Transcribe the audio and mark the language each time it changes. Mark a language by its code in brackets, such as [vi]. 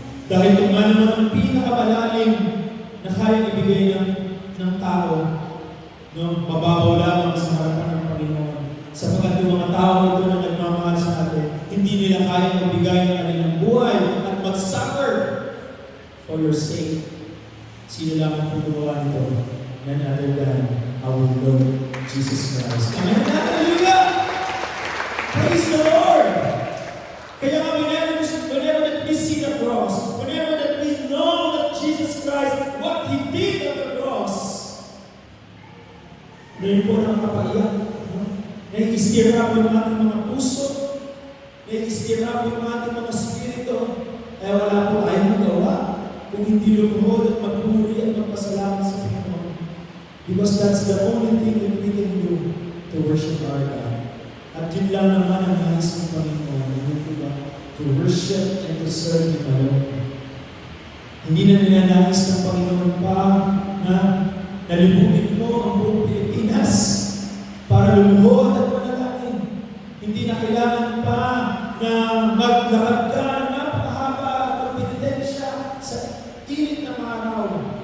[tl] Dahil kung ano man ang pinakamalalim na kaya ibigay ng tao, no, mababaw lamang sa harapan ng Panginoon. Sapagkat yung mga tao ito na nagmamahal sa atin, hindi nila kaya magbigay ng kanilang buhay at mag-suffer [en] for your sake. [tl] Sino lang ang pugumawa nito? [en] None other than our Lord Jesus Christ. Amen? Hallelujah! Praise the Lord! [tl] Kaya nga, [en] whenever that we see the cross, whenever that we know that Jesus Christ, what He did on the cross, [tl] ngayon po nakakapaiyak. Nai-stir up yung ating mga puso, nai-stir up yung ating mga spirito, kaya wala po tayong magawa kung hindi lumuhod at magpuri at magpasalamat sa Panginoon. [en] Because that's the only thing that we can do to worship our God. [tl] At yun lang naman ang nais ng Panginoon, diba? [en] To worship and to serve Him alone. [tl] Hindi na ninanais ng Panginoon pa na nalibutin mo ang buong Pilipinas para lumuhod at manalangin. Hindi na kailangan pa na maglakad ka ng napakahaba at magpinitensya sa init ng araw.